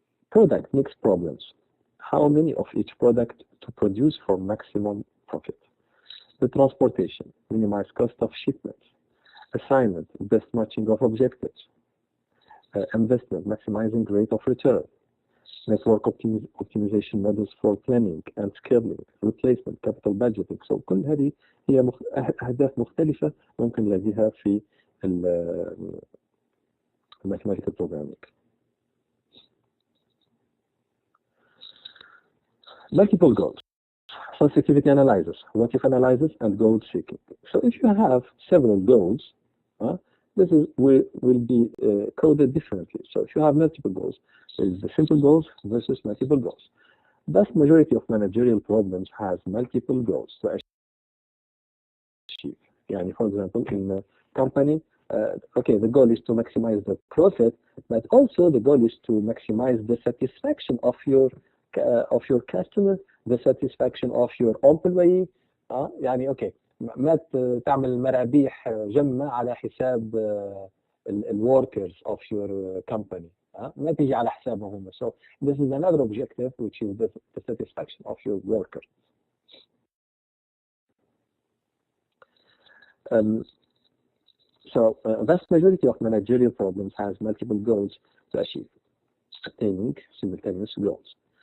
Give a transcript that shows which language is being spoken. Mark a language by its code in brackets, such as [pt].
[en] product mix problems. How many of each product to produce for maximum profit? The transportation, minimize cost of shipments. Assignment, best matching of objectives. Investment, maximizing rate of return. Network optimization models for planning and scaling. Replacement, capital budgeting. [ar] So كل هذه هي أهداف مختلفة ممكن نلاقيها في mathematical programming. [en] Multiple goals, sensitivity analysis, what if analysis, and goal seeking. So if you have several goals, this will be coded differently. So if you have multiple goals, there is the simple goals versus multiple goals. Vast majority of managerial problems has multiple goals to achieve. Yani, for example, in a company, okay, the goal is to maximize the profit, but also the goal is to maximize the satisfaction of your customer, the satisfaction of your employee. [ar] يعني okay, ما تعمل مرابيح جمة على حساب ال [en] workers of your company. [ar] ما تيجي على حسابهم هم. [en] So this is another objective, which is the satisfaction of your worker. So vast majority of managerial problems has multiple goals to achieve, attaining simultaneous goals.